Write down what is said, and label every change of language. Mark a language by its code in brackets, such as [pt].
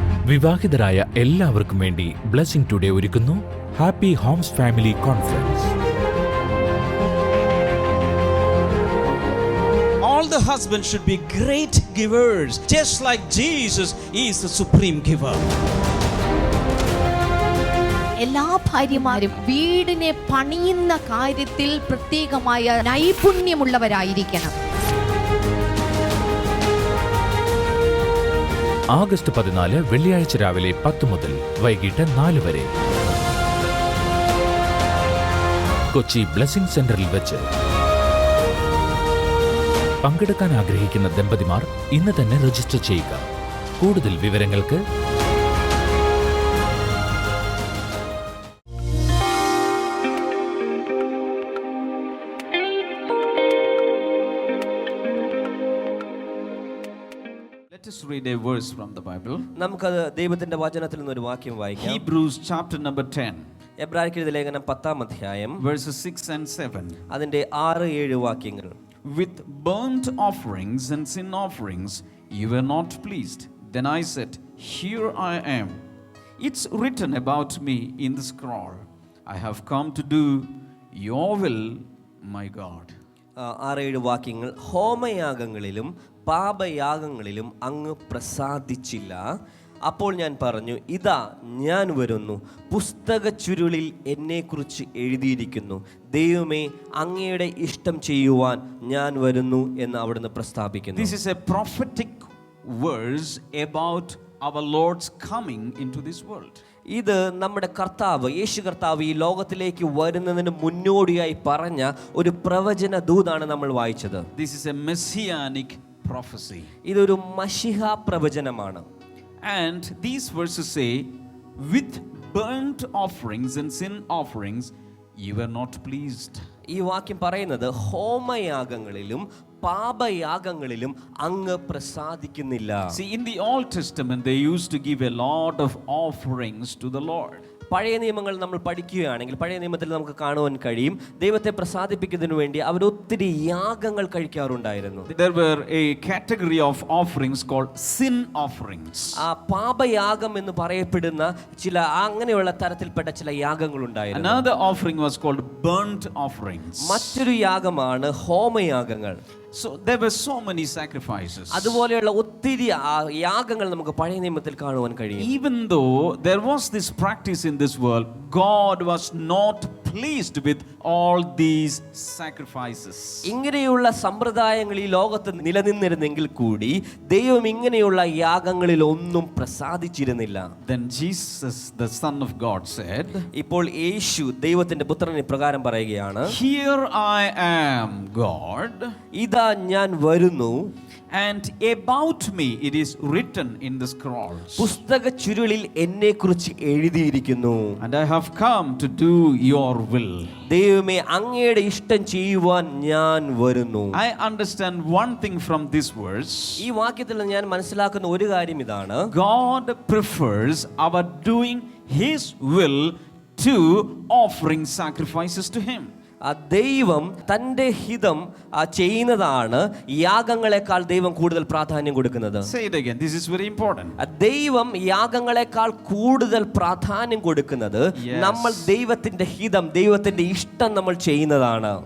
[ml] വിവാഹിതരായ എല്ലാവർക്കും വേണ്ടി ബ്ലെസ്സിംഗ് ടുഡേ ഒരുക്കുന്നു happy Holmes family conference. [en] All the husbands should be great givers, just like Jesus is the supreme giver. [ml] എല്ലാ ഭാര്യമാരും വീടിനെ പണിയുന്ന കാര്യത്തിൽ പ്രത്യേകമായ നൈപുണ്യമുള്ളവരായിരിക്കണം. ആഗസ്റ്റ് 14 വെള്ളിയാഴ്ച രാവിലെ 10 മുതൽ വൈകിട്ട് 4 വരെ കൊച്ചി ബ്ലെസ്സിംഗ് സെന്ററിൽ വെച്ച്. പങ്കെടുക്കാൻ ആഗ്രഹിക്കുന്ന ദമ്പതിമാർ ഇന്ന് തന്നെ രജിസ്റ്റർ ചെയ്യുക. കൂടുതൽ വിവരങ്ങൾക്ക് [en] Let us read a verse from the Bible. [ml] നമുക്കത് ദൈവത്തിന്റെ വചനത്തിൽ നിന്ന് ഒരു വാക്യം വായിക്കാം. [en] Hebrews chapter number 10. [ml] എബ്രായർക്ക് എഴുതിയ ലേഖനം 10-ാം അധ്യായം [en] verses 6 and 7. [ml] അതിന്റെ 6-7 വാക്യങ്ങൾ. [en] With burnt offerings and sin offerings you were not pleased. Then I said, here I am. It's written about me in the scroll. I have come to do your will, my God. [ml] 6-7 വാക്യങ്ങൾ. ഹോമയാഗങ്ങളിലും പാപയാഗങ്ങളിലും അങ്ങ് പ്രസാദിച്ചില്ല. അപ്പോൾ ഞാൻ പറഞ്ഞു, ഇതാ ഞാൻ വരുന്നു, പുസ്തക ചുരുളിൽ എന്നെക്കുറിച്ച് എഴുതിയിരിക്കുന്നു, ദൈവമേ അങ്ങയുടെ ഇഷ്ടം ചെയ്യുവാൻ ഞാൻ വരുന്നു എന്ന് അവിടുന്ന് പ്രസ്താവിക്കുന്നു. [en] This is a prophetic verse about our Lord's coming into this world. [ml] ഇത് നമ്മുടെ കർത്താവ് യേശു കർത്താവ് ഈ ലോകത്തിലേക്ക് വരുന്നതിന് മുന്നോടിയായി പറഞ്ഞ ഒരു പ്രവചന ദൂതാണ് നമ്മൾ വായിച്ചത്. [en] This is a messianic prophecy. [ml] ഇതൊരു മശിഹ പ്രവചനമാണ്. [en] And these verses say, with burnt offerings and sin offerings you were not pleased. [ml] ഈ വാക്യം പറയുന്നത് ഹോമയാഗങ്ങളിലും പാപയാഗങ്ങളിലും അങ്ങ് പ്രസാദിക്കുന്നില്ല. [en] See, in the Old Testament they used to give a lot of offerings to the Lord. [ml] പഴയ നിയമങ്ങൾ നമ്മൾ പഠിക്കുകയാണെങ്കിൽ പഴയ നിയമത്തിൽ നമുക്ക് കാണുവാൻ കഴിയും ദൈവത്തെ പ്രസാദിപ്പിക്കുന്നതിന് വേണ്ടി അവർ ഒത്തിരി യാഗങ്ങൾ കഴിക്കാറുണ്ടായിരുന്നു. [en] There were a category of offerings called sin offerings. [ml] ആ പാപയാഗം എന്ന് പറയപ്പെടുന്ന ചില അങ്ങനെയുള്ള തരത്തിൽപ്പെട്ട ചില യാഗങ്ങൾ ഉണ്ടായിരുന്നു. [en] Another offering was called burnt offerings. [ml] മറ്റൊരു യാഗമാണ് ഹോമയാഗങ്ങൾ. [en] So there were so many sacrifices. [ml] അതുപോലെയുള്ള ഒത്തിരി യാഗങ്ങൾ നമുക്ക് പഴയ നിയമത്തിൽ കാണുവാൻ കഴിയും. [en] Even though there was this practice in this world, God was not pleased with all these sacrifices. [ml] ഇങ്ങനെയുള്ള സമ്പ്രദായങ്ങൾ ഈ ലോകത്ത് നിലനിന്നിരുന്നെങ്കിൽ കൂടി ദൈവം ഇങ്ങനെയുള്ള യാഗങ്ങളിൽ ഒന്നും പ്രസാദിച്ചിരുന്നില്ല. [en] Then Jesus, the Son of God, said, [ml] ഇപ്പോൾ യേശു ദൈവത്തിന്റെ പുത്രൻ ഇപ്രകാരം പറയുകയാണ്, [en] Here I am, God. [ml] ഇതാ ഞാൻ വരുന്നു, [en] And about me it is written in the scrolls. [ml] പുസ്തക ചുരുളിൽ എന്നെ കുറിച്ച് എഴുതിയിരിക്കുന്നു. [en] And I have come to do your will. [ml] ദൈവമേ അങ്ങയുടെ ഇഷ്ടം ചെയ്യുവാൻ ഞാൻ വരുന്നു. [en] I understand one thing from this verse. [ml] ഈ വാക്യത്തിൽ ഞാൻ മനസ്സിലാക്കുന്ന ഒരു കാര്യം ഇതാണ്, [en] God prefers our doing his will to offering sacrifices to him. [ml] ദൈവം തൻ്റെ ഹിതം ചെയ്യുന്നതാണ് യാഗങ്ങളെക്കാൾ ദൈവം കൂടുതൽ പ്രാധാന്യം കൊടുക്കുന്നത്. [en] Say it again. This is very important. [ml] ദൈവം യാഗങ്ങളെക്കാൾ കൂടുതൽ പ്രാധാന്യം കൊടുക്കുന്നത് നമ്മൾ ദൈവത്തിന്റെ ഹിതം ദൈവത്തിന്റെ ഇഷ്ടം നമ്മൾ ചെയ്യുന്നതാണ്.